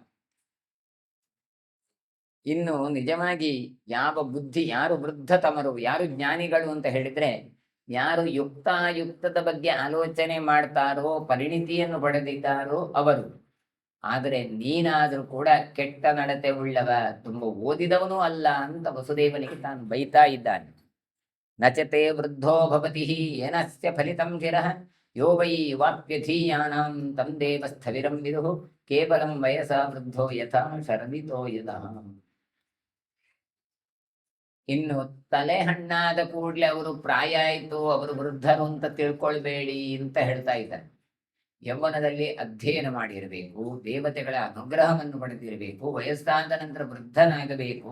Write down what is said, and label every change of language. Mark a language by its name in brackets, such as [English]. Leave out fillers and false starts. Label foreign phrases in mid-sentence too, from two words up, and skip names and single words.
[Kannada] ಇನ್ನು ನಿಜವಾಗಿ ಯಾವ ಬುದ್ಧಿ, ಯಾರು ವೃದ್ಧತಮರು, ಯಾರು ಜ್ಞಾನಿಗಳು ಅಂತ ಹೇಳಿದ್ರೆ, ಯಾರು ಯುಕ್ತಾಯುಕ್ತದ ಬಗ್ಗೆ ಆಲೋಚನೆ ಮಾಡ್ತಾರೋ, ಪರಿಣಿತಿಯನ್ನು ಪಡೆದಿದ್ದಾರೋ ಅವರು. ಆದರೆ ನೀನಾದರೂ ಕೂಡ ಕೆಟ್ಟ ನಡತೆ ಉಳ್ಳವ, ತುಂಬ ಓದಿದವನು ಅಲ್ಲ ಅಂತ ವಸುದೇವನಿಗೆ ತಾನು ಬೈತಾ ಇದ್ದಾನೆ. [Sanskrit] ನಚತೆ ವೃದ್ಧೋ ಭವತಿ ಏನಸ್ಯ ಫಲಿತಂ ಚಿರಃ ಯೋ ವೈ ವಾಪ್ಯಧೀಯಾನಾಂ ತಂ ದೇವ ಸ್ಥವಿರಂ ವಿದುಃ ಕೇವಲಂ ವಯಸ ವೃದ್ಧೋ ಯಥಾ ಶರದಿತೋ ಯದಃ. [Kannada] ಇನ್ನು ತಲೆ ಹಣ್ಣಾದ ಕೂಡಲೇ ಅವರು ಪ್ರಾಯ ಆಯಿತು, ಅವರು ವೃದ್ಧರು ಅಂತ ತಿಳ್ಕೊಳ್ಬೇಡಿ ಅಂತ ಹೇಳ್ತಾ ಇದ್ದಾರೆ. ಯೌವನದಲ್ಲಿ ಅಧ್ಯಯನ ಮಾಡಿರಬೇಕು, ದೇವತೆಗಳ ಅನುಗ್ರಹವನ್ನು ಪಡೆದಿರಬೇಕು, ವಯಸ್ಸಾದ ನಂತರ ವೃದ್ಧನಾಗಬೇಕು.